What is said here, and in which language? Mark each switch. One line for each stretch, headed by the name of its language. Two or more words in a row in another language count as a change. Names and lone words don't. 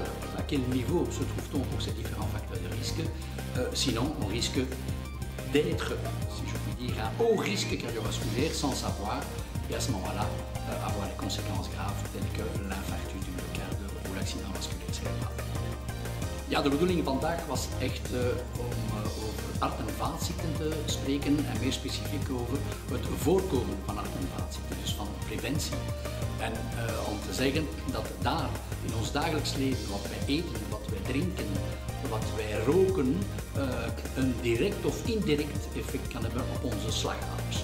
French: À quel niveau se trouve-t-on pour ces différents facteurs de risque? Sinon, on risque d'être, si je puis dire, à haut risque cardiovasculaire sans savoir, et à ce moment-là, avoir des conséquences graves telles que l'infarctus du myocarde ou l'accident vasculaire cérébral.
Dutch: Ja, de bedoeling vandaag was echt om over hart- en vaatziekten te spreken en meer specifiek over het voorkomen van hart- en vaatziekten, dus van preventie. En om te zeggen dat daar in ons dagelijks leven, wat wij eten, wat wij drinken, wat wij roken, een direct of indirect effect kan hebben op onze slagaders.